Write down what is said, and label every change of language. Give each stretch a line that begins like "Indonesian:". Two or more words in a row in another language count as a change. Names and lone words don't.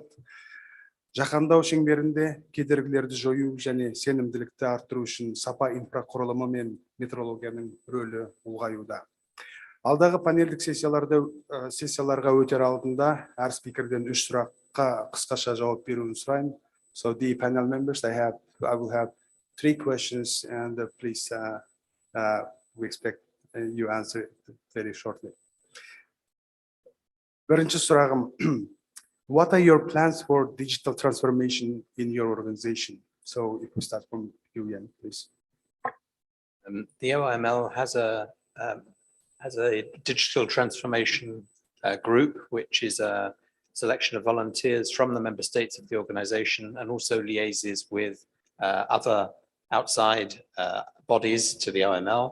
Kazakh: Жаһандау шеңберінде кедергілерді жою және сенімділікті арттыру үшін сапа инфрақұрылымы мен метрологияның рөлі ұлғаюда. Алдағы панельдік сессияларға өтер алдында әр спикерден 3 сұраққа қысқаша жауап беруін сұраймын.
English: So the panel members, I will have 3 questions and please we expect you answer it very shortly.
Kazakh: Бірінші сұрағым,
English: what are your plans for digital transformation in your organization? So if we start from you, Jan, please. The OIML has a digital transformation group, which is a selection of volunteers from the member states of the organization and also liaises with other outside bodies to the OML.